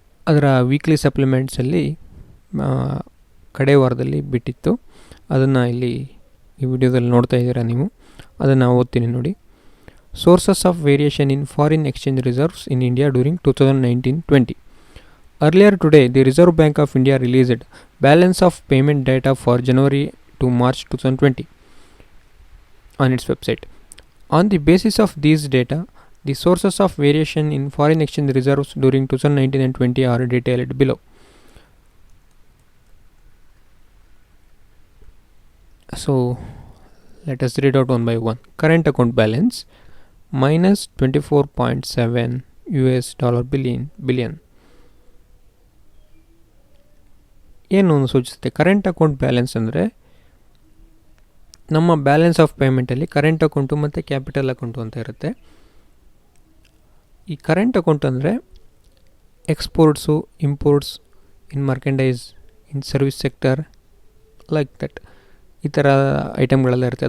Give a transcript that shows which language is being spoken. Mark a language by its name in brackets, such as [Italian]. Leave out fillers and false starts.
[Kannada] ಅದರ ವೀಕ್ಲಿ ಸಪ್ಲಿಮೆಂಟ್ಸಲ್ಲಿ ಕಡೆ ವಾರದಲ್ಲಿ ಬಿಟ್ಟಿತ್ತು. ಅದನ್ನು ಇಲ್ಲಿ ಈ ವಿಡಿಯೋದಲ್ಲಿ ನೋಡ್ತಾ ಇದ್ದೀರಾ ನೀವು. ಅದನ್ನು ಓದ್ತೀನಿ ನೋಡಿ. [English] Sources of variation in foreign exchange reserves in India during 2019-20. Earlier today, the Reserve Bank of India released balance of payment data for January to March 2020 on its website. On the basis of these data, the sources of variation in foreign exchange reserves during 2019 and 20 are detailed below. So, let us read out one by one. Current account balance minus $24.7 billion. [Kannada] ಏನು ಸೂಚಿಸುತ್ತೆ? Current account balance ಅಂದರೆ ನಮ್ಮ balance of ಪೇಮೆಂಟಲ್ಲಿ current account ಮತ್ತು capital account ಅಂತ ಇರುತ್ತೆ. ಈ current account ಅಂದರೆ exports, imports, in ಮರ್ಕೆಂಡೈಸ್, in service sector, [English] like that [Kannada] ಈ ಥರ ಐಟಮ್ಗಳೆಲ್ಲ ಇರುತ್ತೆ.